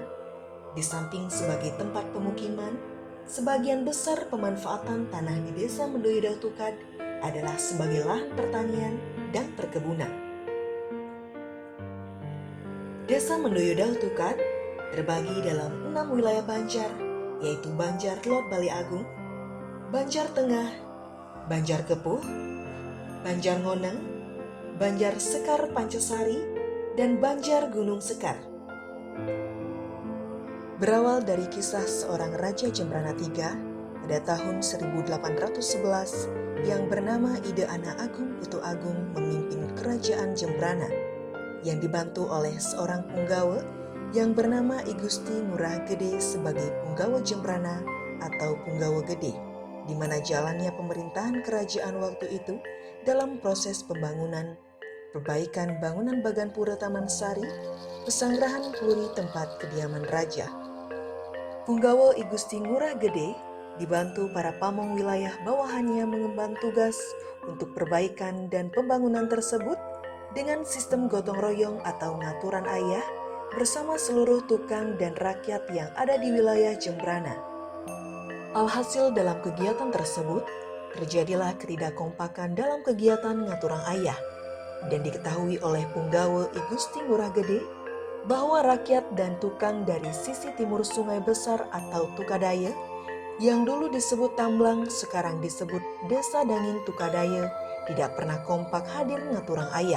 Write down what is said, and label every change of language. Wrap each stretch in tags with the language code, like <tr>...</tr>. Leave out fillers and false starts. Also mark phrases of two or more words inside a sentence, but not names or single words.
<id>Di samping sebagai tempat pemukiman, sebagian besar pemanfaatan tanah di Desa Mendoyo Daud Tukad adalah sebagai lahan pertanian dan perkebunan. Desa Mendoyo Daud Tukad terbagi dalam 6 wilayah Banjar, yaitu Banjar Lot Bali Agung, Banjar Tengah, Banjar Kepuh, Banjar Ngoneng, Banjar Sekar Pancasari, dan Banjar Gunung Sekar. Berawal dari kisah seorang Raja Jembrana III pada tahun 1811 yang bernama Ide Ana Agung Putu Agung memimpin kerajaan Jembrana yang dibantu oleh seorang punggawa yang bernama I Gusti Ngurah Gede sebagai punggawa Jembrana atau punggawa gede, di mana jalannya pemerintahan kerajaan waktu itu dalam proses pembangunan, perbaikan bangunan Baganpura Taman Sari, pesanggrahan Puri tempat kediaman raja. Punggawa I Gusti Ngurah Gede dibantu para pamong wilayah bawahannya mengemban tugas untuk perbaikan dan pembangunan tersebut dengan sistem gotong royong atau</id> <ban>ngaturan ayah</ban> <id>bersama seluruh tukang dan rakyat yang ada di wilayah Jembrana. Alhasil dalam kegiatan tersebut, terjadilah ketidakkompakan dalam kegiatan</id> <ban>ngaturang ayah</ban> <id>dan diketahui oleh punggawa I Gusti Ngurah Gede bahwa rakyat dan tukang dari sisi timur Sungai Besar atau Tukadaya yang dulu disebut Tamblang sekarang disebut Desa Dangin Tukadaya tidak pernah kompak hadir</id> <ban>ngaturang ayah.</ban>